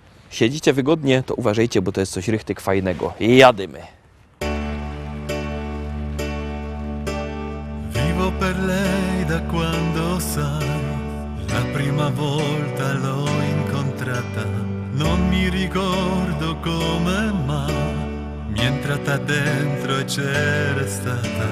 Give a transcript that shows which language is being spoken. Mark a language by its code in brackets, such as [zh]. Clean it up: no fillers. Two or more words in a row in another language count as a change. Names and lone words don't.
[pl] Siedzicie wygodnie, to uważajcie, bo to jest coś rychtyk fajnego. Jadymy. [it] Vivo per lei da quando sai, la prima volta l'ho incontrata, non mi ricordo come mai, mi è entrata dentro e c'era stata.